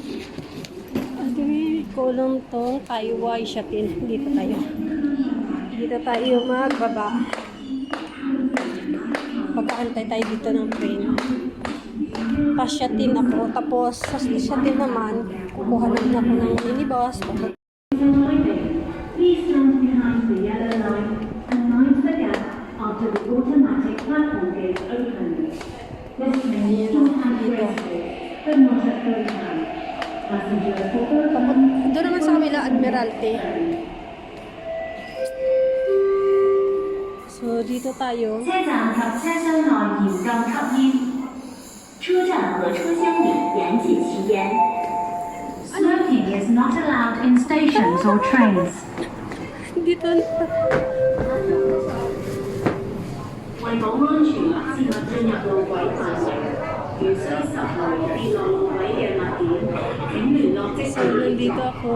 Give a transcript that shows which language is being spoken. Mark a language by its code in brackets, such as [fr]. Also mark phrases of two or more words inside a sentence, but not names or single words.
[tl] Adi, kulong tong Taiwan Shopping. Dito tayo. Dito tayo magbaba. Pagkaantay tayo dito ng train. Pasyatin ako. Tapos, sa pasyatin naman, kukuha naman ako ng minibus. [en] Please stand behind the yellow line and mind the gap after the automatic platform gate opens. This train is sometimes graceful, but not at full time. Passengers will go [tl] Tapos, doon naman sa kabila, Admiralty. So, dito tayo. [yue] 车站及车厢內嚴禁吸煙，車站和車廂裡嚴禁吸煙。 [en] Smoking is not allowed in stations or trains. [tl] Dito na. [yue] 為保安全，切勿進入路軌範圍。如需拾回跌落路軌嘅物件，請聯絡職 [tl] So, [yue] 員。 [tl] nandito ako.